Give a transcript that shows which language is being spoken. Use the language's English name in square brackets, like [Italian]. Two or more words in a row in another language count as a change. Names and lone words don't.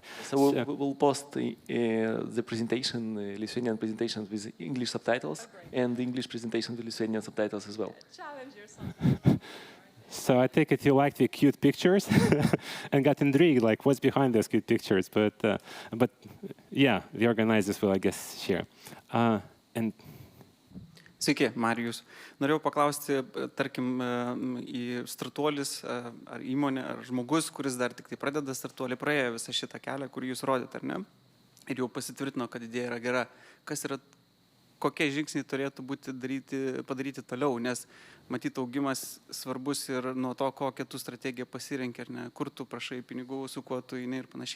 [English] So we'll post the presentation, Lithuanian presentations with English subtitles, and the English presentation with Lithuanian subtitles as well. Challenge yourself. So I take it you liked the cute pictures and got intrigued, like what's behind those cute pictures. But yeah, the organizers will, I guess, share. And [Lithuanian] Sveiki, Marijus. Norėjau paklausti, tarkim, į startuolis ar įmonė, ar žmogus, kuris dar tik tai pradeda startuolį, praėjo visą šitą kelią, kurį jūs rodėte, ar ne? Ir jau pasitvirtino, kad idėja yra gera. Kokie žingsniai turėtų būti padaryti toliau, nes matyt augimas svarbus ir nuo to, kokią tu strategiją pasirenki, ar ne, kur tu prašai pinigų, su kuo tu eini ir panašiai.